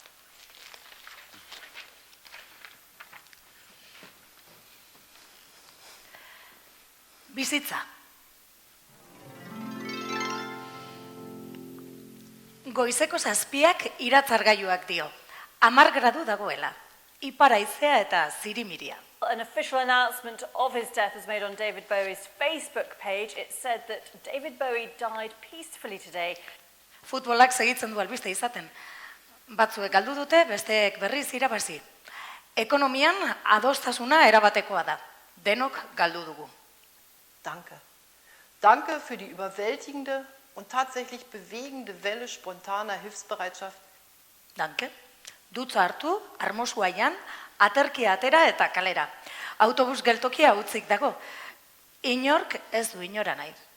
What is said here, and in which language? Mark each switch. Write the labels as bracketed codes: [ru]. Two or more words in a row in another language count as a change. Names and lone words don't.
[eu] Bizitza. Goizeko 7 iratzargailuak dio. 10 gradu dagoela. Ipar haizea eta zirimiria. [en] An official announcement of his death was made on David Bowie's Facebook page. It said that David Bowie died peacefully today. [eu] Futbolak segitzen du albiste izaten. Batzuek galdu dute, besteek berriz irabazi. Ekonomian adostasuna erabatekoa da. Denok galdu dugu. [de] Danke. Danke für die überwältigende und tatsächlich bewegende Welle spontaner Hilfsbereitschaft. Danke. [eu] Dutza hartu, Armosuaian, aterkia atera eta kalera. Autobus geltokia utzik dago. Inork ez du inora nahi.